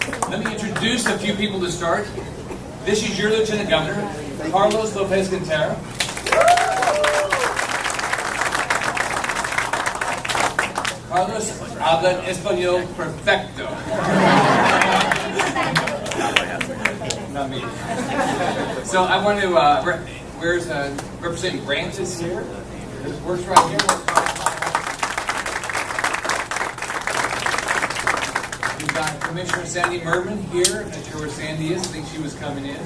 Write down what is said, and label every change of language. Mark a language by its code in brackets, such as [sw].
[en] Let me introduce a few people to start. This is your Lieutenant Governor, Carlos Lopez Quintero. [es] Carlos habla español perfecto. [en] Not me. So I want to, where's Representative Grant is here? Works right here. We've got Commissioner Sandy Merman here. I'm not sure where Sandy is. I think she was coming in.